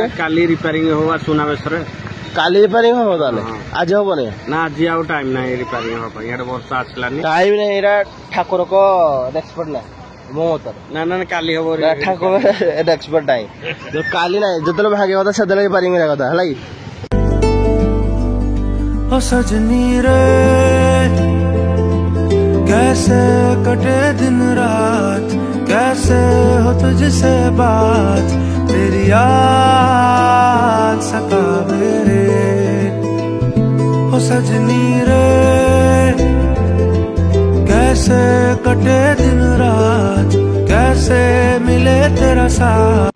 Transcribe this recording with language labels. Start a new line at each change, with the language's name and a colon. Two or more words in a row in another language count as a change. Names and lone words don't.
Odia: କାଲି ରିପାରିଂ ହବ ସୁନାବେଶରେ। କାଲି ରିପାରିଂ ହବ ତାହେଲେ ଆଜି ହବନି ନା ଆଜି ଆଉ ଟାଇମ ନାହିଁ ରିପାରିଂ ହବା ପାଇଁ। ଇଆଡେ ବର୍ଷା ଆସିଲାନି ଟାଇମ ନାହିଁ ଏଇଟା ଠାକୁରଙ୍କ ଏକ୍ସପର୍ଟ ନାହିଁ ମୋ ମତରେ। ନା ନା କାଲି ହବ ଠାକୁର ଏକ୍ସପର୍ଟ ନାହିଁ କାଲି ନାହିଁ ଯେତେବେଳେ ଭାଙ୍ଗିବା କଥା ସେତେବେଳେ ରିପାରିଂ କରିବା କଥା ହେଲା କି।
Hindi: ओ सजनी रे कैसे कटे दिन रात कैसे हो तुझसे बात तेरी याद सतावे रे ओ सजनी रे कैसे कटे दिन रात कैसे मिले तेरा साथ।